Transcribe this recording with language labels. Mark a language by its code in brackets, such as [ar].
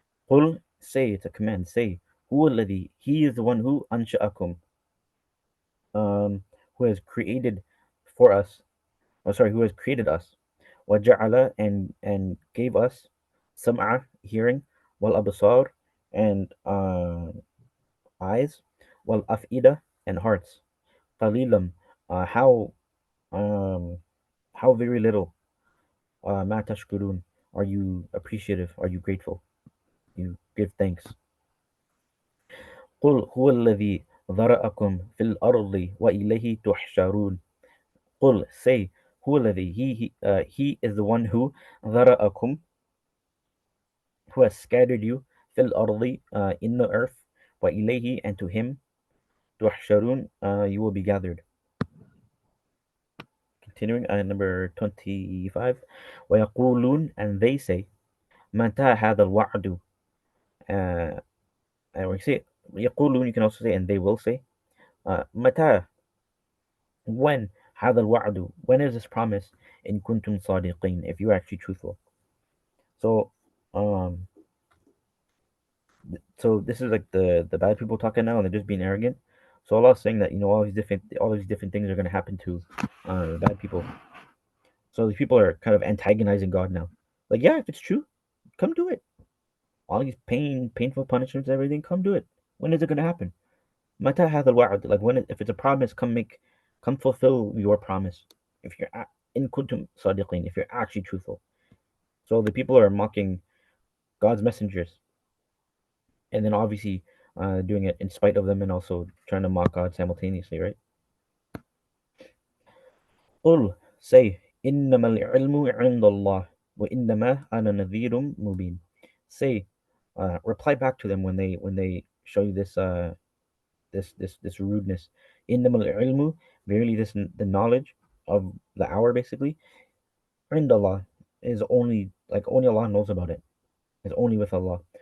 [ar] قل, [en] say, it's a command, say, [ar] هو الذي, [en] he is the one who [ar] أنشأكم, [en] who has created for us, who has created us, [ar] وجعل, [en] and gave us [ar] sam'a, [en] hearing, [ar] والأبصار, [en] and eyes, [ar] والأفئدة, [en] and hearts. [ar] قليلا, [en] how um, how very little, [ar] ma tashkurun, [en] are you appreciative, are you grateful, you give thanks. [ar] قل هو الذي ذرأكم في الأرض وإليه تحشرون. قل, [en] say, [ar] هو الذي, [en] he is the one who [ar] ذرأكم, [en] who has scattered you, [ar] في الأرض, [en] in the earth, [ar] وإليه, [en] and to him, [ar] تحشرون, [en] you will be gathered. Continuing, number 25. [ar] ويقولون, [en] and they say, [ar] متى هذا الوعد. [en] uh, and we say [ar] يقولون, [en] you can also say, and they will say, [ar] متى, [en] when, [ar] هذا الوعد, [en] when is this promise, [ar] in kuntum صادقين, [en] if you are actually truthful. So um so this is like the bad people talking now, and they're just being arrogant. So Allah is saying that, all these different things are going to happen to bad people. So these people are kind of antagonizing God now. Like, yeah, if it's true, come do it. All these painful punishments, everything, come do it. When is it going to happen? [ar] Mata hadha al-wa'd, [en] like when if it's a promise, come fulfill your promise. If you're [ar] in kuntum sadiqin, [en] if you're actually truthful. So the people are mocking God's messengers, and then obviously doing it in spite of them, and also trying to mock God simultaneously, right? [ar] قل, [en] say, [ar] إنما العلم عند الله وإنما أنا نذير مبين. [en] Say, reply back to them when they show you this this rudeness. [ar] Innamal ilmu, [en] verily the knowledge of the hour basically, [ar] عند [en] Allah, is only like only Allah knows about it. Is only with Allah.